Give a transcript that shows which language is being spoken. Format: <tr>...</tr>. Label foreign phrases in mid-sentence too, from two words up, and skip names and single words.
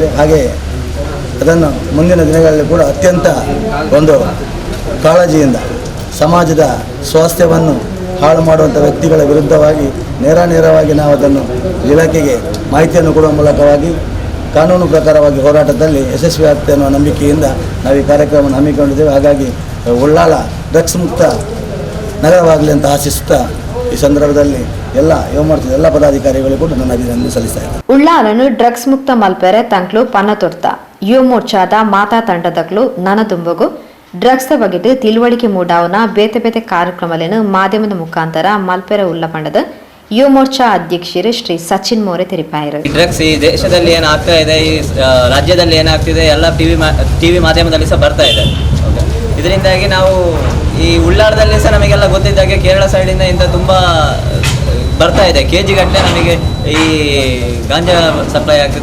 <kn>ಹಾಗೆ ಅದನ್ನು ಮುಂದಿನ ದಿನಗಳಲ್ಲಿ ಕೂಡ ಅತ್ಯಂತ ಒಂದು ಕಾಳಜಿಯಿಂದ ಸಮಾಜದ ಸ್ವಾಸ್ಥ್ಯವನ್ನು ಹಾಳು ಮಾಡುವಂಥ ವ್ಯಕ್ತಿಗಳ ವಿರುದ್ಧವಾಗಿ ನೇರವಾಗಿ ನಾವು ಅದನ್ನು ಇಲಾಖೆಗೆ ಮಾಹಿತಿಯನ್ನು ಕೊಡುವ ಮೂಲಕವಾಗಿ ಕಾನೂನು ಪ್ರಕಾರವಾಗಿ ಹೋರಾಟದಲ್ಲಿ ಯಶಸ್ವಿ ಆಗ್ತದೆ ಅನ್ನುವ ನಂಬಿಕೆಯಿಂದ ನಾವು ಈ ಕಾರ್ಯಕ್ರಮವನ್ನು ಹಮ್ಮಿಕೊಂಡಿದ್ದೇವೆ. ಹಾಗಾಗಿ ಉಳ್ಳಾಲ ಡ್ರಗ್ಸ್ ಮುಕ್ತ ನಗರವಾಗಲಿ ಅಂತ ಆಶಿಸುತ್ತಾ ಈ ಸಂದರ್ಭದಲ್ಲಿ ಎಲ್ಲ ಯುವ ಮೋರ್ಚಾದ ಎಲ್ಲ ಪದಾಧಿಕಾರಿಗಳು ಕೂಡ ನನ್ನ ಅಭಿನಂದನೆ ಸಲ್ಲಿಸ್ತಾ ಇದ್ದಾರೆ.</kn> <tcy>ಉಳ್ಳಾಲನು ಡ್ರಗ್ಸ್ ಮುಕ್ತ ಮಲ್ಪೆರೆ ತಂಕ್ಲು ಪನ್ನ ತೊಡ್ತ ಯುವ ಮೋರ್ಚಾದ ಮಾತಾ ತಂಡದಕ್ಲು ನನದುಂಬಗು ಡ್ರಗ್ಸ್ ಬಗೆಟ್ ತಿಳುವಳಿಕೆ ಮೂಡಾವನ ಬೇತೆ ಬೇತೆ ಕಾರ್ಯಕ್ರಮಗಳನ್ನು ಮಾಧ್ಯಮದ ಮುಖಾಂತರ ಮಲ್ಪೆರೆ ಉಳ್ಳ ಪಂಡದ ಯುವ ಮೋರ್ಚಾ ಅಧ್ಯಕ್ಷರು ಶ್ರೀ ಸಚಿನ್ ಮೋರೆ ತೆರಿಪಾಯರು.</tcy> <kn>ಡ್ರಗ್ಸ್ ಈ ದೇಶದಲ್ಲಿ ಏನಾಗ್ತಾ ಇದೆ, ಈ ರಾಜ್ಯದಲ್ಲಿ ಏನಾಗ್ತಿದೆ ಎಲ್ಲ ಟಿವಿ ಮಾಧ್ಯಮದಲ್ಲಿ ಸಹ ಬರ್ತಾ ಇದೆ. ಇದರಿಂದಾಗಿ ನಾವು ಈ ಉಳ್ಳಾಳದಲ್ಲಿ ಸಹ ನಮಗೆಲ್ಲ ಗೊತ್ತಿದ್ದಾಗೆ ಕೇರಳ ಸೈಡಿಂದ ಇಂಥ ತುಂಬ ಬರ್ತಾ ಇದೆ. KG ಗಟ್ಟಲೆ ನಮಗೆ ಈ ಗಾಂಜಾ ಸಪ್ಲೈ ಆಗ್ತಿದೆ.</kn>